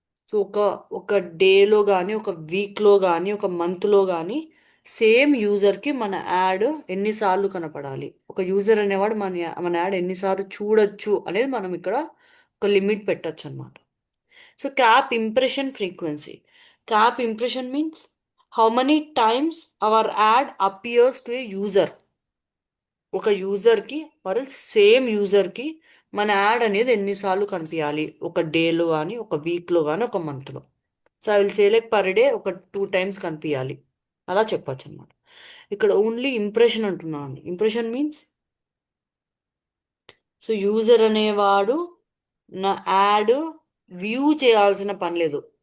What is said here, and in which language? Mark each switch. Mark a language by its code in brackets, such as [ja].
[te] So ఒక డేలో కానీ, ఒక వీక్లో కానీ, ఒక మంత్లో కానీ సేమ్ యూజర్కి మన యాడ్ ఎన్నిసార్లు కనపడాలి, ఒక యూజర్ అనేవాడు మన యాడ్ ఎన్నిసార్లు చూడొచ్చు అనేది మనం ఇక్కడ ఒక లిమిట్ పెట్టచ్చు అనమాట. [en] So cap impression frequency. Cap impression means how many times our ad appears to a user. [te] ఒక యూజర్కి ఆర్ సేమ్ యూజర్కి మన యాడ్ అనేది ఎన్నిసార్లు కనిపించాలి, ఒక డేలో కానీ, ఒక వీక్లో కానీ, ఒక మంత్లో. [en] so I will say like per day ఒక 2 times [te] కనిపించాలి, అలా చెప్పచ్చు అనమాట. ఇక్కడ ఓన్లీ ఇంప్రెషన్ అంటున్నాను అండి. ఇంప్రెషన్ మీన్స్ సో యూజర్ అనేవాడు నా యాడ్ వ్యూ చేయాల్సిన పని లేదు.